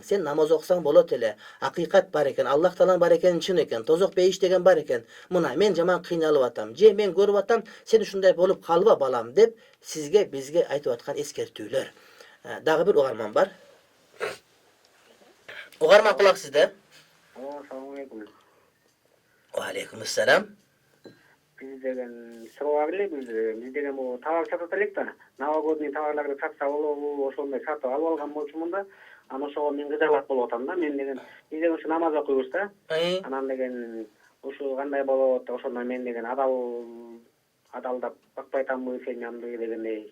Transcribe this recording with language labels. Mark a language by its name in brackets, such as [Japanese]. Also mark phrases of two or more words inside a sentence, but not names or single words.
[Kyrgyz] Сен намаз окусаң болот эле. Акыйкат бар экен, Аллах Таалаң бар экени чын экен, тозок бейиш деген бар экен. Мына мен жаман кыйналып атам, же мен көрүп атам, сен ушундай болуп калба балам деп сизге, бизге айтып аткан эскертүүлөр. Дагы бир угарман бар. Угарман, кулак сизде. [Arabic] السلام عليكم. وعليكم السلام. [Kyrgyz] Биз деген суроо эле биз деген бул товар сатып элек да. Новогодний товарларды сатса болобу, ошондой сатып алып алган болчумун да. Анан ошого мен кызыгат болуп атам да. Мен деген биз деген ушу намаз окуйбуз да. Анан деген ушу кандай болот, ошондо мен деген адалдап бакпай атамбы, сенямды дегендей.